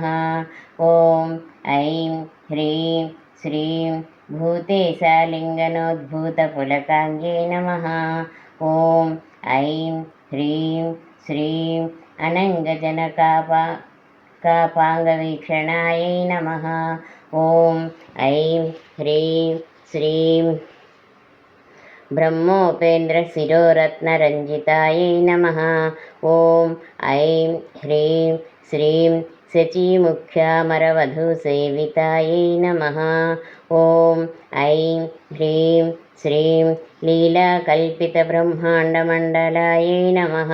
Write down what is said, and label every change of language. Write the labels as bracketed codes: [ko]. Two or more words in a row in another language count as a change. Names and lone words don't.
[sa] ఓం ఐం హ్రీం శ్రీం భూతేశాలింగనోద్భూతపులకాంగ్యై నమః. ఓం ఐం హ్రీం శ్రీం అనంగజనకాపాంగవీక్షణాయై నమః. ఓం ఐం హ్రీం శ్రీం ब्रह्मोपेन्द्रशिरोरत्नरञ्जितायै नमः। ॐ ऐं ह्रीं श्रीं शचीमुख्यामरवधूसेवितायै नमः। ॐ ऐं ह्रीं श्रीं लीलाकल्पितब्रह्माण्डमण्डलायै नमः।